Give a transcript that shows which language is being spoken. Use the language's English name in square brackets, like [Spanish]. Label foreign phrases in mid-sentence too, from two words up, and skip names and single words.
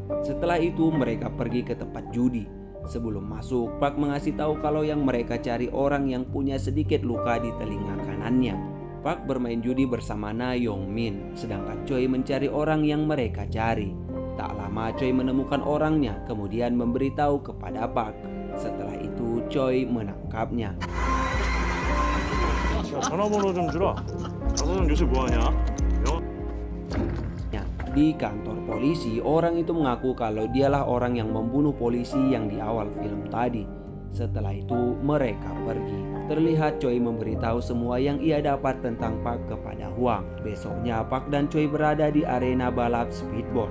[Indonesian] Setelah itu mereka pergi ke tempat judi. Sebelum masuk, Park mengasih tahu kalau yang mereka cari orang yang punya sedikit luka di telinga kanannya. Park bermain judi bersama Na Yong Min, sedangkan Choi mencari orang yang mereka cari. Tak lama Choi menemukan orangnya, kemudian memberitahu kepada Park. Setelah itu Choi menangkapnya. [Korean] 야, 전화번호 좀 주라. 나서정 요새 뭐하냐? [Indonesian] Di kantor polisi, orang itu mengaku kalau dialah orang yang membunuh polisi yang di awal film tadi. Setelah itu mereka pergi. Terlihat Choi memberitahu semua yang ia dapat tentang Park kepada Hwang. Besoknya Park dan Choi berada di arena balap speedboat.